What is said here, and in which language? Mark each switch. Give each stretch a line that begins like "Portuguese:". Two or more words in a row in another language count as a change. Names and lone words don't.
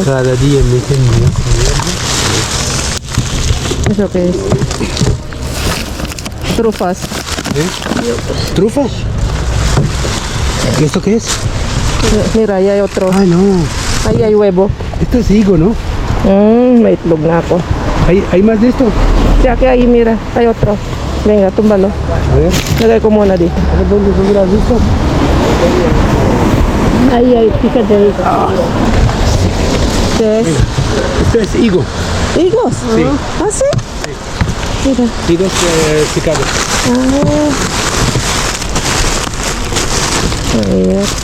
Spanish: Cada día meten una ¿Eso qué es? Trufas. ¿Trufas? ¿Y esto qué es? Mira, ahí hay otro. Ah, no. Ahí hay huevo. Esto es higo, ¿no?
Filipino: May itlog na ako.
Spanish: ¿Hay más de esto? Sí, aquí ahí, mira. Hay otro. Venga, túmbalo. A ver.
Filipino: Lagay ko muna dito.
Spanish: ¿Dónde has visto? Ahí, fíjate. ¿Qué es? Esto es higo. Higos. Sí. ¿Ah, sí? Mira. Higos picados. Ah. A ver.